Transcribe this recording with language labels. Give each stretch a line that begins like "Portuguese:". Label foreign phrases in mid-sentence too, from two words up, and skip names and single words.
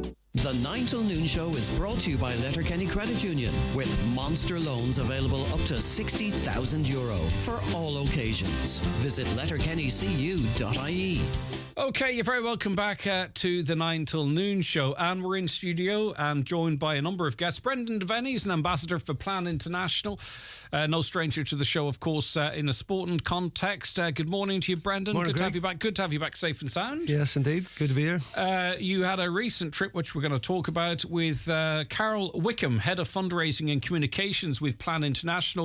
English: The 9 till noon show is brought to you by Letterkenny Credit Union, with monster loans available up to €60,000 for all occasions. Visit letterkennycu.ie. Okay, you're very welcome back to the 9 till noon show, and we're in studio and joined by a number of guests. Brendan Devaney is an ambassador for Plan International, no stranger to the show, of course, in a sporting context. Good morning to you, Brendan. Morning, good Greg. to have you back. Good to have you back safe and sound. Yes, indeed. Good to be here. You had a recent trip, which we're going to talk about, with Carol Wickham, Head of Fundraising and Communications with Plan International.